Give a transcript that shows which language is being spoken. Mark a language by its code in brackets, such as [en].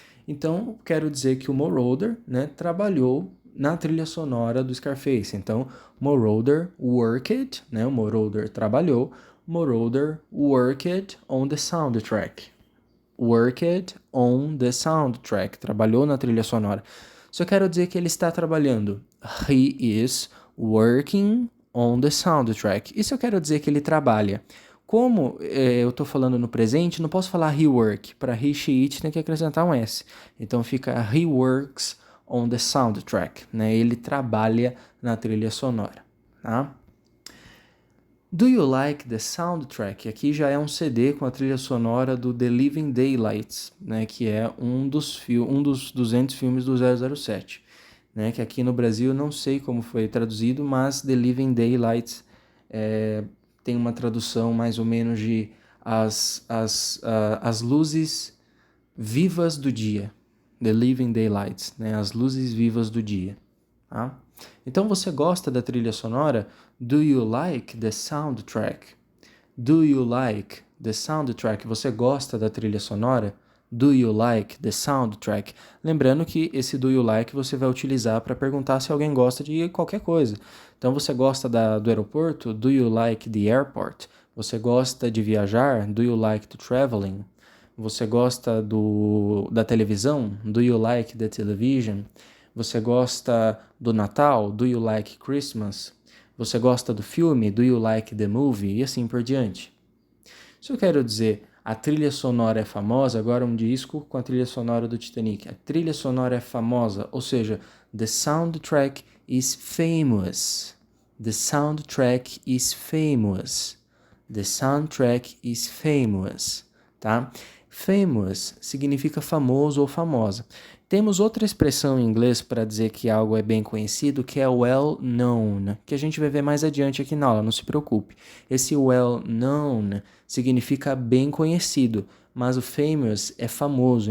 [pt] Então, quero dizer que o Moroder, trabalhou na trilha sonora do Scarface. [en] Então, Moroder worked, [pt] o Moroder trabalhou, [en] Moroder worked on the soundtrack. Worked on the soundtrack, [pt] trabalhou na trilha sonora. Só quero dizer que ele está trabalhando. [en] He is working on the soundtrack. [pt] Isso eu quero dizer que ele trabalha. Como eu estou falando no presente, não posso falar [en] he work. [pt] Para he, she, it tem que acrescentar um S. [en] Então fica he works on the soundtrack. [pt] Ele trabalha na trilha sonora. Tá? [en] Do you like the soundtrack? [pt] Aqui já é um CD com a trilha sonora do The Living Daylights, que é um dos 200 filmes do 007. Que aqui no Brasil não sei como foi traduzido, mas The Living Daylights tem uma tradução mais ou menos de as luzes vivas do dia. The Living Daylights, as luzes vivas do dia. Tá? Então você gosta da trilha sonora? [en] Do you like the soundtrack? Do you like the soundtrack? [pt] Você gosta da trilha sonora? [en] Do you like the soundtrack? [pt] Lembrando que esse do you like você vai utilizar para perguntar se alguém gosta de qualquer coisa. Então você gosta do aeroporto? [en] Do you like the airport? [pt] Você gosta de viajar? [en] Do you like to traveling? [pt] Você gosta da televisão? [en] Do you like the television? [pt] Você gosta do Natal? [en] Do you like Christmas? [pt] Você gosta do filme? [en] Do you like the movie? [pt] E assim por diante. Se eu quero dizer a trilha sonora é famosa, agora um disco com a trilha sonora do Titanic. A trilha sonora é famosa, ou seja, [en] the soundtrack is famous. The soundtrack is famous. The soundtrack is famous. [pt] Tá? Famous significa famoso ou famosa. Temos outra expressão em inglês para dizer que algo é bem conhecido, que é well known, que a gente vai ver mais adiante aqui na aula, não se preocupe. Esse well known significa bem conhecido, mas o famous é famoso.